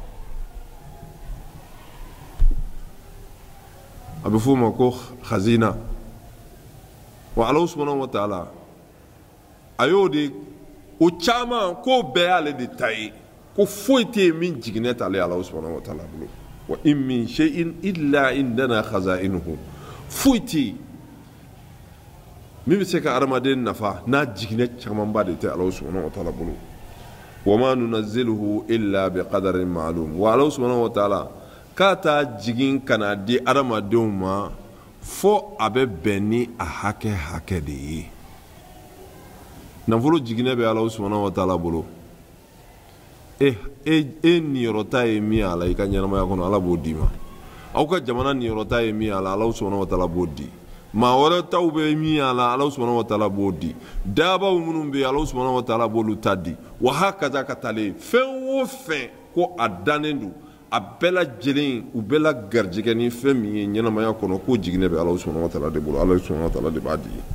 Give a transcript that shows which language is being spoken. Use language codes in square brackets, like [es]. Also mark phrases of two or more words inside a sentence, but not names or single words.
[bm] a bɛ f'o ma ko khazina wa Ala [ar] سبحانه وتعالى [bm] a y'o de o caman k'o bɛɛ y'ale de ta ye ko foyi tɛ yen min jiginɛ t'ale Ala [ar] سبحانه وتعالى [bm] bolo [ar] وإن من شيء إلا عندنا خزائنه [bm] foyi tɛ yen min bɛ se ka adamaden nafa n'a jiginɛ camanba de tɛ Ala [ar] سبحانه وتعالى [bm] bolo [ar] وما ننزله إلا بقدر معلوم [bm] wa Ala [ar] سبحانه وتعالى [bm] k'a ta jigin ka na di adamadenw ma fo a bɛ bɛn ni a hakɛ de ye nafolo jiginɛ bɛ Ala [ar] سبحانه وتعالى [bm] bolo e niyɔrɔta ye min a la i ka ɲɛnamaya kɔnɔ Ala b'o d'i ma aw ka jamana niyɔrɔta ye min a la Ala [ar] سبحانه وتعالى [bm] b'o di maa wɛrɛ taw bɛ min a la Ala [ar] سبحانه وتعالى [bm] b'o di dabaw minnu bɛ yen Ala [ar] سبحانه وتعالى [bm] b'olu ta di [ar] وهكذا [bm] ka taalen fɛn o fɛn ko a dannen don a bɛɛ lajɛlen u bɛɛ la garijɛgɛ ni fɛn min ye ɲɛnamaya kɔnɔ k'o jiginɛ bɛ Ala [ar] سبحانه وتعالى [bm] de bolo Ala [ar] سبحانه وتعالى [bm] de b'a di